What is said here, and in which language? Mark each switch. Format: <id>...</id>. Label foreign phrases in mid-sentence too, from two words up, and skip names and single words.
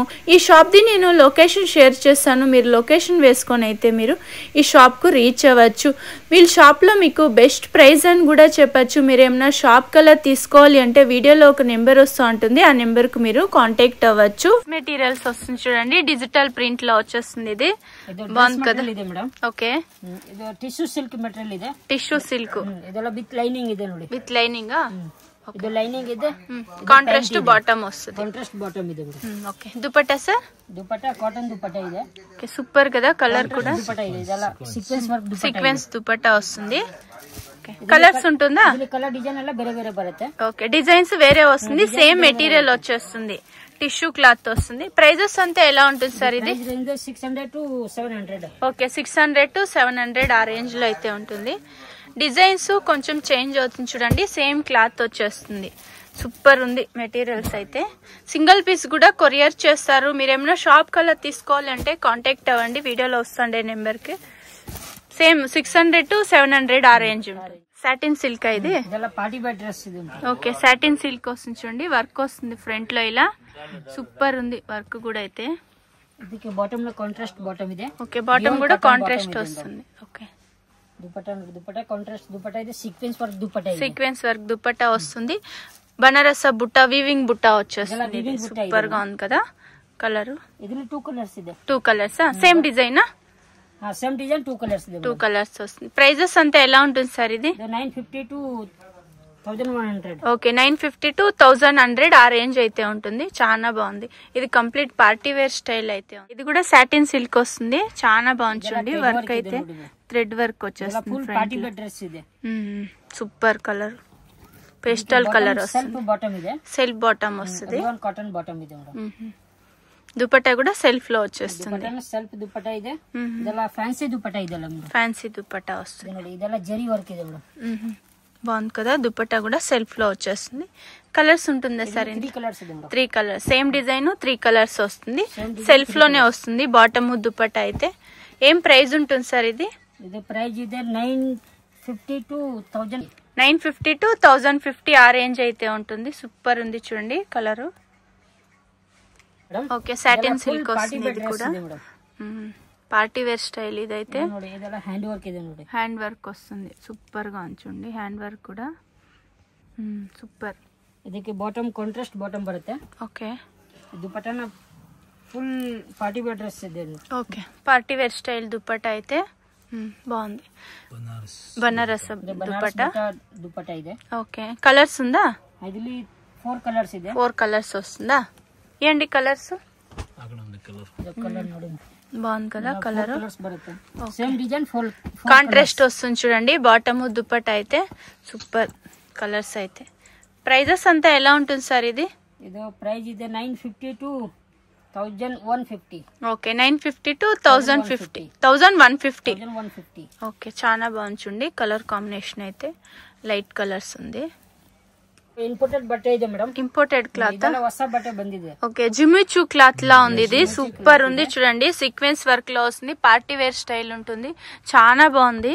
<te>ఈ షాప్ది నేను</te> <en>location share</en> <te>చేస్తాను, మీరు లొకేషన్ వేసుకొని అయితే మీరు ఈ షాప్కు రీచ్ అవ్వచ్చు. వీళ్ళ షాప్లో మీకు</te> <en>best price</en> <te>అని కూడా చెప్పచ్చు. మీరు ఏమైనా షాప్ కల్లా తీసుకోవాలి అంటే వీడియోలో ఒక నెంబర్ వస్తూ ఉంటుంది, ఆ నెంబర్కు మీరు కాంటాక్ట్ అవ్వచ్చు. మెటీరియల్స్ వస్తుంది చూడండి,</te> <en>digital print</en> <te>లో వచ్చేస్తుంది. ఇది బాగుంది కదా. ఓకే,</te> <en>tissue silk material</en> <kn>ಇದೆ.</kn> <en>tissue silk</en> <kn>ಇದೆಲ್ಲ</kn> <en>with lining</en> <kn>ಇದೆ ನೋಡಿ.</kn> <en>with lining</en> <kn>ಇದು ಲೈನಿಂಗ್ ಇದೆ,</kn> <en>contrast bottom వస్తుంది. contrast bottom ಇದೆ.</en> <te>ఓకే, దుపట్టా సార్? దుపట్టా కాటన్ దుపట్టా ಇದೆ. ఓకే, సూపర్ కదా. కలర్ కూడా దుపట్టా</te> <kn>ಇದೆ. ಇದೆಲ್ಲ</kn> <en>sequence work</en> <te>దుపట్టా, సీక్వెన్స్ దుపట్టా వస్తుంది. ఓకే, కలర్స్ ఉంటుందా?</te> <kn>ఇది</kn> <en>colour design</en> <kn>ಎಲ್ಲ ಬೇರೆ ಬೇರೆ ಬರುತ್ತೆ.</kn> <te>ఓకే, డిజైన్స్ వేరే వస్తుంది,</te> <en>same material</en> <te>వచ్చేస్తుంది,</te> <en>tissue cloth</en> <te>వస్తుంది. ప్రైజెస్ అంతా ఎలా ఉంటుంది సార్? ఇది</te> <en>600 to 700.</en> <te>ఓకే, 600 to 700 ఆ రేంజ్ లో అయితే ఉంటుంది. డిజైన్స్ కొంచెం చేంజ్ అవుతుంది చూడండి,</te> <en>same cloth</en> <te>వచ్చేస్తుంది. సూపర్ ఉంది మెటీరియల్స్ అయితే.</te> <en>single piece</en> <te>కూడా కొరియర్ చేస్తారు. మీరు ఏమైనా షాప్ కల్లా తీసుకోవాలంటే కాంటాక్ట్ అవ్వండి, వీడియోలో వస్తుండే నెంబర్కి. సేమ్ 600 to 700 ఆ రేంజ్ ఉంటుంది.</te> <en>satin silk</en> <te>ఇది.</te> <en>party wear dress</en> <te>ఇది. ఓకే,</te> <en>satin silk</en> <te>వస్తుంది చూడండి, వర్క్ వస్తుంది ఫ్రంట్ లో ఇలా. సూపర్ ఉంది వర్క్ కూడా అయితే.</te> <kn>ಇದಕ್ಕೆ ಬಾಟಮ್ లో</kn> <en>contrast bottom</en> <kn>ಇದೆ.</kn> <te>ఓకే, బాటమ్ కూడా కాంట్రాస్ట్ వస్తుంది. ఓకే, దుపట్టా కాంట్రాస్ట్ దుపట్టా ಇದೆ,</te> <en>sequence work</en> <te>దుపట్టా ಇದೆ.</te> <en>sequence work</en> <te>దుపట్టా వస్తుంది. బనారస్ బుట్ట, వీవింగ్ బుట్ట వచ్చేస్తుంది. సూపర్ గా ఉంది కదా. కలర్</te> <kn>ಇದರಲ್ಲಿ 2 కలర్స్ ಇದೆ.</kn> <en>2 colours same design? same design 2 colours ಇದೆ.</en> <te>2 కలర్స్ వస్తుంది. ప్రైజెస్ అంతా ఎలా ఉంటుంది సార్? ఇది</te> <en>950 to 1100.</en> <te>ఓకే, 950 to 1100 ఆ రేంజ్ అయితే ఉంటుంది. చాలా బాగుంది. ఇది</te> <en>complete party wear style</en> <te>అయితే. ఇది కూడా</te> <en>satin silk</en> <te>వస్తుంది, చాలా బాగుంది. వర్క్ అయితే</te> <en>thread work</en> <te>వచ్చేస్తుంది.</te> <en>super colour, pastel colour</en> <te>వస్తుంది.</te> <en>self bottom</en> <te>వస్తుంది.</te> <en>cotton bottom ಇದೆ.</en> <te>దుపట్టా కూడా సెల్ఫ్ లో వచ్చేస్తుంది.</te> <kn>సెల్ఫ్ దుపట్టా ಇದೆ. ಇದೆಲ್ಲ ಫ್ಯಾನ್ಸಿ ದುಪಟ್ಟಾ ಇದೆ.</kn> <te>ఫ్యాన్సీ దుపట్టా వస్తుంది</te> <kn>ನೋಡಿ, ಇದೆಲ್ಲ ಜರಿ ವರ್ಕ್ ಇದೆ ಮೇಡಂ.</kn> <te>బాగుంది కదా. దుపట్టా కూడా సెల్ఫ్ లో వచ్చేస్తుంది. కలర్స్ ఉంటుందా సార్?</te> <kn>3 కలర్స్ ಇದೆ.</kn> <en>3 colours, same design 3 colours</en> <te>వస్తుంది. సెల్ఫ్ లోనే వస్తుంది బాటమ్ దుపట్టా అయితే. ఏం ప్రైస్ ఉంటుంది సార్ ఇది?</te> <kn>ఇది ప్రైస్ ಇದೆ 950 to 1000.</kn> <te>950 to 1050 ఆ రేంజ్ అయితే ఉంటుంది. సూపర్ ఉంది చూడండి కలర్. ఓకే,</te> <en>satin silk</en> <te>వస్తుంది. ఇది కూడా</te> <en>party wear style</en> <te>ఇదైతే.</te> <en>hand work</en> <kn>ಇದೆ ನೋಡಿ,</kn> <en>hand work</en> <te>వస్తుంది. సూపర్ గా ఉంచండి,</te> <en>hand work</en> <te>కూడా సూపర్.</te> <kn>ಇದಕ್ಕೆ ಬಾಟಮ್</kn> <en>contrast bottom</en> <kn>ಬರುತ್ತೆ.</kn> <te>ఓకే,</te> <en>దుపట్టాన full party wear dress ಇದೆ.</en> <te>ఓకే,</te> <en>party wear style</en> <te>దుపట్టా అయితే బాగుంది. బనారస్ దుపట్టా ಇದೆ. ఓకే, కలర్స్ ఉందా?</te> <kn>ಇದರಲ್ಲಿ 4 కలర్స్ ಇದೆ.</kn> <te>4 కలర్స్ వస్తుందా? ఏంటి కలర్స్?</te> <kn>కలర్ ನೋಡಿ,</kn> <te>బాగుంది కదా కలర్.</te> <en>same design</en> <te>కాంట్రాస్ట్ వస్తుంది చూడండి బాటమ్ దుపట్టా అయితే.</te> <en>super colours</en> <te>అయితే. ప్రైజెస్ అంతా ఎలా ఉంటుంది సార్? ఇది</te> <kn>ప్రైస్ ಇದೆ 950 to 1150.</kn> <te>ఓకే, 950 to 1050. 1150. ఓకే, చాలా బాగుంది చూడండి.</te> <en>colour combination</en> <te>అయితే</te> <en>light colours</en> <te>ఉంది.</te> <kn>ఇంపోర్టెడ్ బట్టే ಇದೆ మేడం.</kn> <en>imported cloth,</en> <kn>ಹೊಸ బట్టే ಬಂದಿದೆ.</kn> <te>ఓకే, జిమ్మిచూ క్లాత్ లా ఉంది. ఇది సూపర్ ఉంది చూడండి,</te> <en>sequence work</en> <te>లో వస్తుంది,</te> <en>party wear style</en> <te>ఉంటుంది, చాలా బాగుంది.</te>